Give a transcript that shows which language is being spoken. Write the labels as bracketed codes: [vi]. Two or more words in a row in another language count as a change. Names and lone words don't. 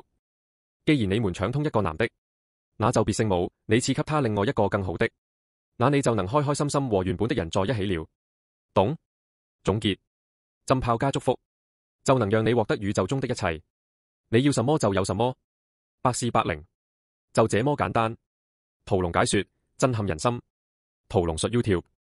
[zh] 既然你們搶通一個男的，那就別聖母，你賜給他另外一個更好的，那你就能開開心心和原本的人在一起了。懂？總結，浸泡加祝福，就能讓你獲得宇宙中的一切。你要什麼就有什麼，百試百靈，就這麼簡單。屠龍解說，震撼人心。屠龍術 YouTube。